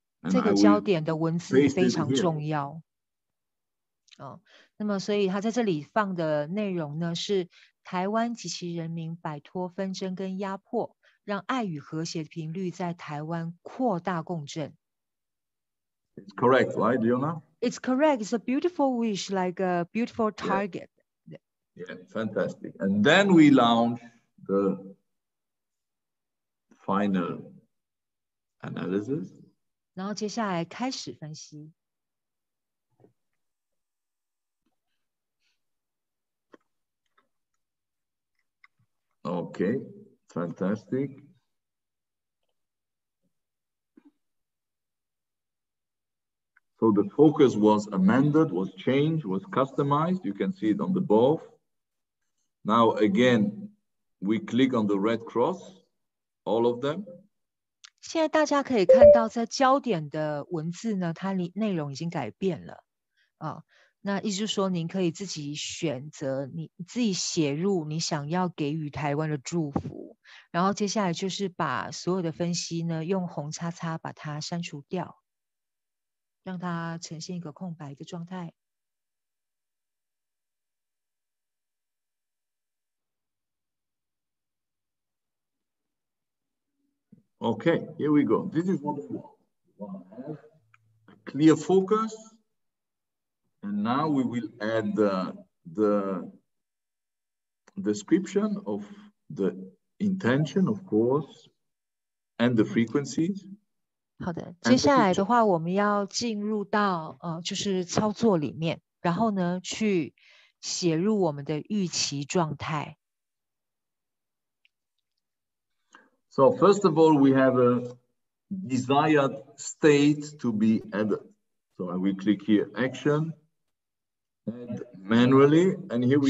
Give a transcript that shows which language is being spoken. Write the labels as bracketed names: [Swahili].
[Chinese] 这个焦点的文字非常重要。那么所以他在这里放的内容呢，是台湾及其人民摆脱纷争跟压迫，让爱与和谐频率在台湾扩大共振。 [English] It's correct, right, Leona? It's correct. It's a beautiful wish, like a beautiful target. Yeah, fantastic. And then we launch the final analysis. [Chinese] 然后接下来开始分析。 [English] Okay, fantastic. So the focus was amended, was changed, was customized. You can see it on the both. Now again, we click on the red cross, all of them. [Chinese] 现在大家可以看到，在焦点的文字呢，它内容已经改变了啊。那意思就是说，您可以自己选择，你自己写入你想要给予台湾的祝福，然后接下来就是把所有的分析呢，用红叉叉把它删除掉，让它呈现一个空白的状态。 [English] Okay, here we go. This is what we want. We want to have a clear focus. And now we will add the description of the intention, of course, and the frequencies. [Chinese] 好的，接下来的话，我们要进入到就是操作里面，然后呢，去写入我们的预期状态。 [English] So first of all, we have a desired state to be added. So I will click here, action, add manually, and here we go.